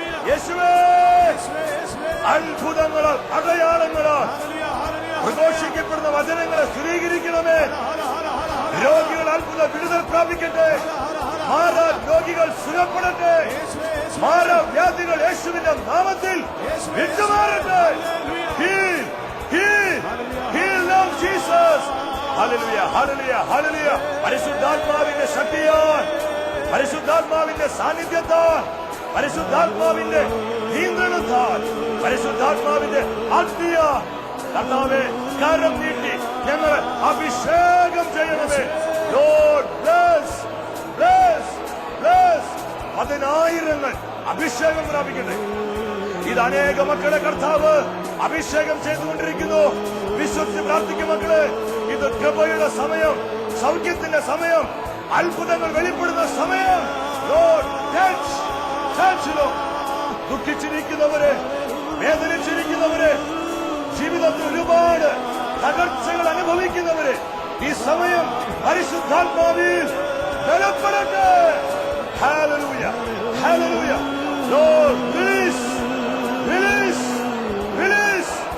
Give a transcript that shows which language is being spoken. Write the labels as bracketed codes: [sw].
[ml] യേശുവേ, അത്ഭുതങ്ങളാൽ അടയാളങ്ങളാൽ പ്രഘോഷിക്കപ്പെടുന്ന വചനങ്ങളെ സ്ഥിരീകരിക്കണമേ. രോഗികൾ അത്ഭുത വിടുതൽ പ്രാപിക്കട്ടെ. മാറാ രോഗികൾ സുഖപ്പെടട്ടെ. മാറാ വ്യാധികൾ യേശുവിന്റെ നാമത്തിൽ വിട്ടുമാറട്ടെ. [en] Heal, heal, heal now Jesus. Hallelujah, hallelujah, hallelujah. [ml] പരിശുദ്ധാത്മാവിന്റെ ശക്തിയാൽ, പരിശുദ്ധാത്മാവിന്റെ സാന്നിധ്യത്താൽ, പരിശുദ്ധാത്മാവിന്റെ നിയന്ത്രണത്താൽ, പരിശുദ്ധാത്മാവിന്റെ ആത്മീയ കർത്താവേ, കരം നീട്ടി ഞങ്ങളെ അഭിഷേകം ചെയ്യണമേ. [en] Lord bless, bless, bless. [ml] 10,000 അഭിഷേകം പ്രാപിക്കട്ടെ. ഇത് അനേക മക്കളെ കർത്താവ് അഭിഷേകം ചെയ്തുകൊണ്ടിരിക്കുന്നു. വിശ്വസിച്ച് പ്രാർത്ഥിക്കും മക്കളെ. ഇത് കൃപയുടെ സമയം, സൗഖ്യത്തിന്റെ സമയം, അത്ഭുതങ്ങൾ വെളിപ്പെടുന്ന സമയം. [en] Lord touch, touch Lord. [ml] ദുഃഖിച്ചിരിക്കുന്നവരെ, വേദനിച്ചിരിക്കുന്നവരെ, ജീവിതത്തിൽ ഒരുപാട് തകർച്ചകൾ അനുഭവിക്കുന്നവരെ ഈ സമയം പരിശുദ്ധാത്മാവിൽ ബലപ്പെടട്ടെ. Hallelujah, hallelujah. [en] Lord release, release, release.